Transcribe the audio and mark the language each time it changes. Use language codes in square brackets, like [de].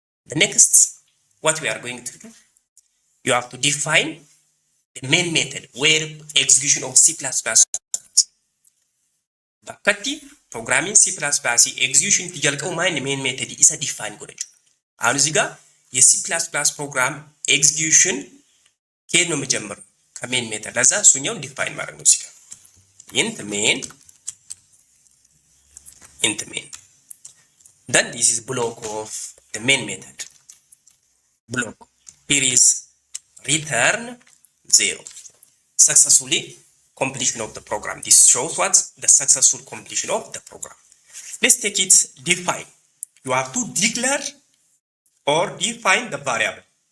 [en] The next, what we are going to do, you have to define the main method where execution of C++ [om] bakkatti [en] programming C++ execution [om] tijalqaw [en] main main method [om] isa define godhachu. [am] አሁን እዚህ ጋር የC++ program execution ከየት ነው የሚጀምረው? ከሜን ሜተድ። ለዛ እሱኛውን ዲፋይን ማድረግ ነው እዚህ ጋር int main. [en] Then this is block of the main method. Block here is return 0. Successfully completion of the program. This shows what the successful completion of the program. Let's take it define. You have to declare or define the variable.